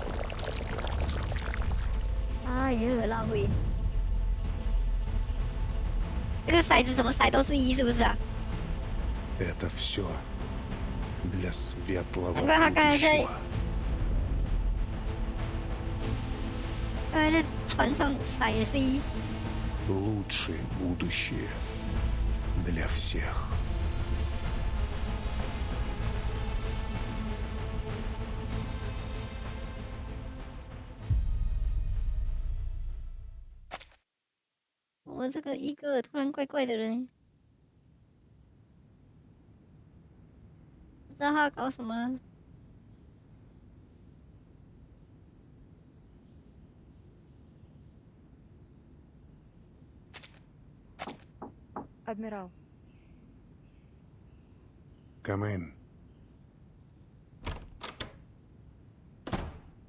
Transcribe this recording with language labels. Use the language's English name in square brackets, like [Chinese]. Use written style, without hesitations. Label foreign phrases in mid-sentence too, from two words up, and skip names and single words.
[Russian] Это все для светлого будущего. Лучшее будущее для всех. [Chinese] 我这个一个突然怪怪的人，不知道他要搞什么。 [English] Admiral. Come in.